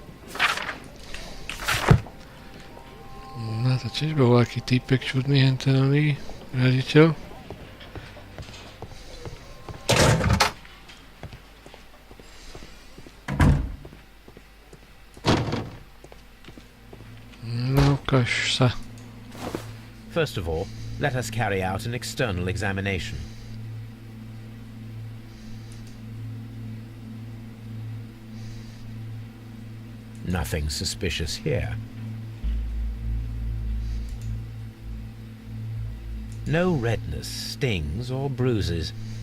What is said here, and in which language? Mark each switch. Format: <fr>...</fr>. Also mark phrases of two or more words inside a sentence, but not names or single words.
<sk>No to tiež bol voľaký týpek čudný, hentenový riaditeľ. No, ukáž sa.</sk> <en>First of all, let us carry out an external examination. Nothing suspicious here. No redness, stings, or bruises.</en>